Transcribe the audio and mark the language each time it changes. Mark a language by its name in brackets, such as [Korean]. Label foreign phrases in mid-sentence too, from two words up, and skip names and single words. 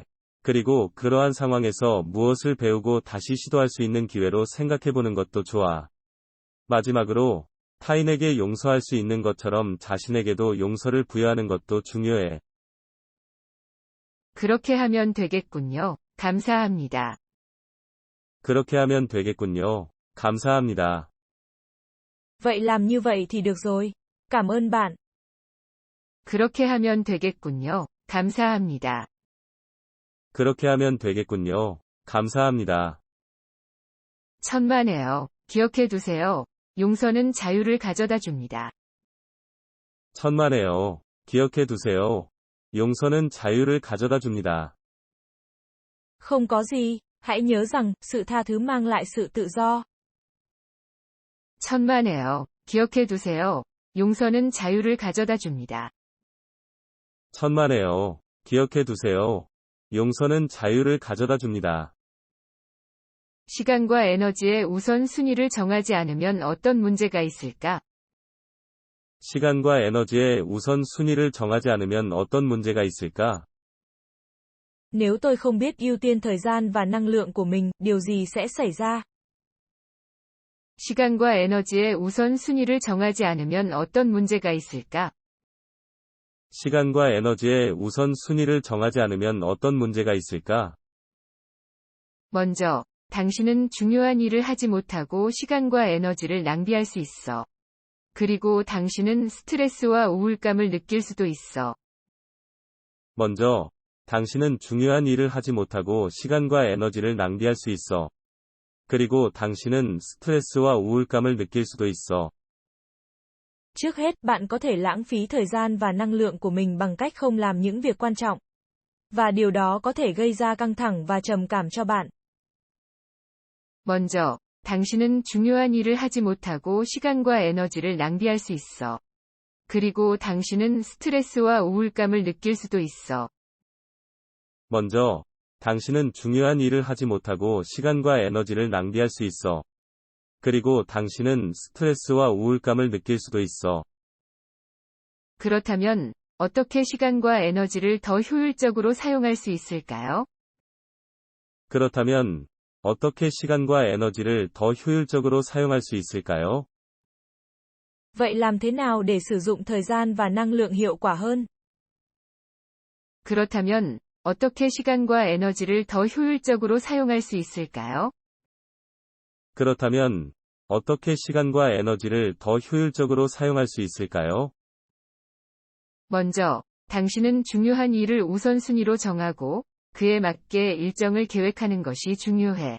[Korean] 그리고 그러한 상황에서 무엇을 배우고 다시 시도할 수 있는 기회로 생각해보는 것도 좋아. 마지막으로, 타인에게 용서할 수 있는 것처럼 자신에게도 용서를 부여하는 것도 중요해. 그렇게 하면 되겠군요. 감사합니다. 그렇게 하면 되겠군요. 감사합니다. [Vietnamese] Vậy làm như vậy thì được rồi. Cảm ơn bạn. [Korean] 그렇게 하면 되겠군요. 감사합니다. 그렇게 하면 되겠군요. 감사합니다. 천만에요. 기억해 두세요. 용서는 자유를 가져다 줍니다. 천만에요. 기억해 두세요. 용서는 자유를 가져다 줍니다. [Vietnamese] Không có gì, hãy nhớ rằng, sự tha thứ mang lại sự tự do. [Korean] 천만에요. 기억해 두세요. 용서는 자유를 가져다 줍니다. 천만에요. 기억해 두세요. 용서는 자유를 가져다 줍니다. 시간과 에너지의 우선순위를 정하지 않으면 어떤 문제가 있을까? 시간과 에너지의 우선순위를 정하지 않으면 어떤 문제가 있을까? [Vietnamese] Nếu tôi không biết ưu tiên thời gian và năng lượng của mình, điều gì sẽ xảy ra? [Korean] 시간과 에너지의 우선순위를 정하지 않으면 어떤 문제가 있을까? 시간과 에너지의 우선순위를 정하지 않으면 어떤 문제가 있을까? 먼저, 당신은 중요한 일을 하지 못하고 시간과 에너지를 낭비할 수 있어. 그리고 당신은 스트레스와 우울감을 느낄 수도 있어. 먼저, 당신은 중요한 일을 하지 못하고 시간과 에너지를 낭비할 수 있어. 그리고 당신은 스트레스와 우울감을 느낄 수도 있어. [Vietnamese] Trước hết, bạn có thể lãng phí thời gian và năng lượng của mình bằng cách không làm những việc quan trọng. Và điều đó có thể gây ra căng thẳng và trầm cảm cho bạn. [Korean] 먼저, 당신은 중요한 일을 하지 못하고 시간과 에너지를 낭비할 수 있어. 그리고 당신은 스트레스와 우울감을 느낄 수도 있어. 먼저, 당신은 중요한 일을 하지 못하고 시간과 에너지를 낭비할 수 있어. 그리고 당신은 스트레스와 우울감을 느낄 수도 있어. 그렇다면, 어떻게 시간과 에너지를 더 효율적으로 사용할 수 있을까요? 그렇다면, 어떻게 시간과 에너지를 더 효율적으로 사용할 수 있을까요? [Vietnamese] Vậy làm thế nào để sử dụng thời gian và năng lượng hiệu quả hơn? [Korean] 그렇다면, 어떻게 시간과 에너지를 더 효율적으로 사용할 수 있을까요? 그렇다면, 어떻게 시간과 에너지를 더 효율적으로 사용할 수 있을까요? 먼저, 당신은 중요한 일을 우선순위로 정하고, 그에 맞게 일정을 계획하는 것이 중요해.